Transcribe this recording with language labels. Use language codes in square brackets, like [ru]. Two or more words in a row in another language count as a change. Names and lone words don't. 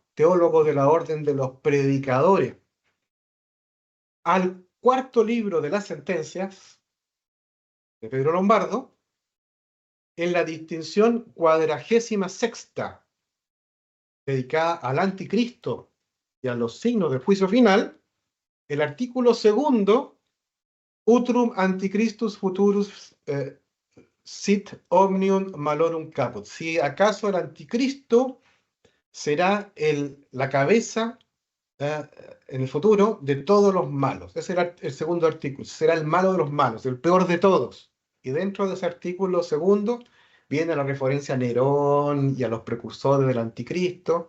[es] Teólogo de la Orden de los Predicadores, al cuarto libro de las sentencias de Pedro Lombardo, en la distinción 46ª, dedicada al anticristo y a los signos del juicio final, el artículo segundo, [la] Utrum antichristus futurus sit omnium malorum caput. [es] Si acaso el anticristo será la cabeza en el futuro de todos los malos. Ese era el segundo artículo. Será el malo de los malos, el peor de todos. Y dentro de ese artículo segundo viene la referencia a Nerón y a los precursores del anticristo.